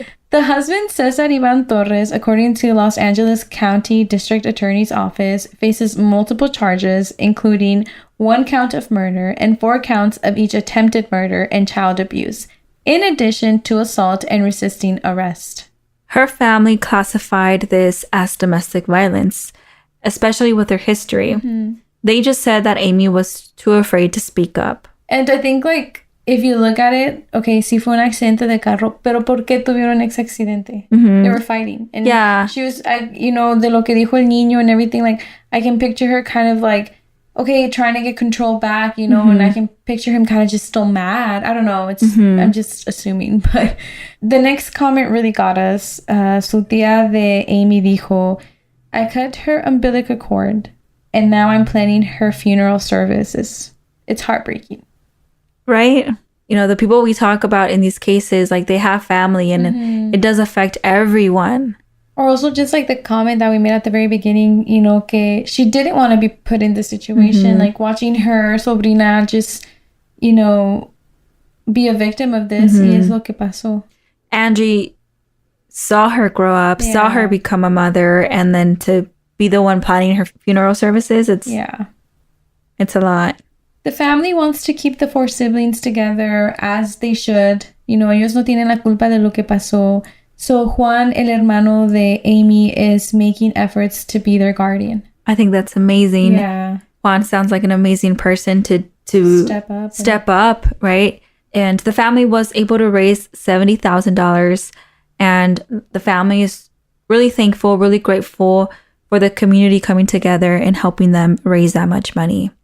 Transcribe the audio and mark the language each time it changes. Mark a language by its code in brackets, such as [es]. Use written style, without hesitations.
[en] The husband, César Iván Torres, according to Los Angeles County District Attorney's Office, faces multiple charges, including 1 count of murder and 4 counts of each attempted murder and child abuse, in addition to assault and resisting arrest. Her family classified this as domestic violence, especially with her history. They just said that Aimee was too afraid to speak up. And I think, if you look at it, okay, [es] sí fue un accidente de carro, pero ¿por qué tuvieron ese accidente? [en] They were fighting. And she was, [es] de lo que dijo el niño [en] and everything, I can picture her kind of okay, trying to get control back, and I can picture him kind of just still mad. I don't know. It's I'm just assuming. But the next comment really got us. [es] Su tía de Aimee dijo, [en] "I cut her umbilical cord, and now I'm planning her funeral services." It's heartbreaking. Right? The people we talk about in these cases, they have family and it does affect everyone. Or also just the comment that we made at the very beginning, que she didn't want to be put in this situation. Watching her sobrina just, be a victim of this. [es] Y es lo que pasó. [en] Angie saw her grow up, saw her become a mother, and then to be the one planning her funeral services, it's a lot. The family wants to keep the 4 siblings together as they should. [es] Ellos no tienen la culpa de lo que pasó. [en] So Juan, [es] el hermano de Aimee, [en] is making efforts to be their guardian. I think that's amazing. Yeah. Juan sounds like an amazing person to step up, right? And the family was able to raise $70,000. And the family is really thankful, really grateful for the community coming together and helping them raise that much money.